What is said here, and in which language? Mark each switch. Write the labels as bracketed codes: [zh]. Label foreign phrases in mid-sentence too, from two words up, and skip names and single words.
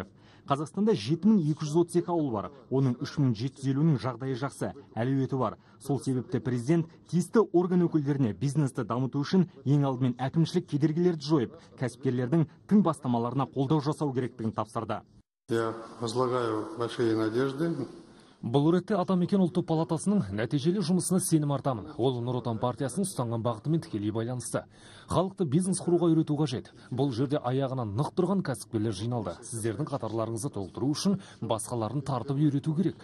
[kk] Қазақстанда 7232 ауыл бар, оның 3750-нің жағдайы жақсы, әлеуеті бар. Сол себепті президент тиісті орган өкілдеріне бизнесті дамыту үшін ең алдымен әкімшілік кедергілерді жойып, кәсіпкерлердің тың бастамаларына қолдау жасау керектігін тапсырды. [ru] Я возлагаю большие надежды. [kk] Бұл ретте Атамекен ұлттық палатасының нәтижелі жұмысына сенім артамын. Ол Нұр Отан партиясының ұстанған бағытымен тікелей байланысты. Халықты бизнес құруға үйрету қажет. Бұл жерде аяғынан нық тұрған кәсіпкерлер жиналды. Сіздердің қатарларыңызды толтыру үшін басқаларын тартып үйрету керек.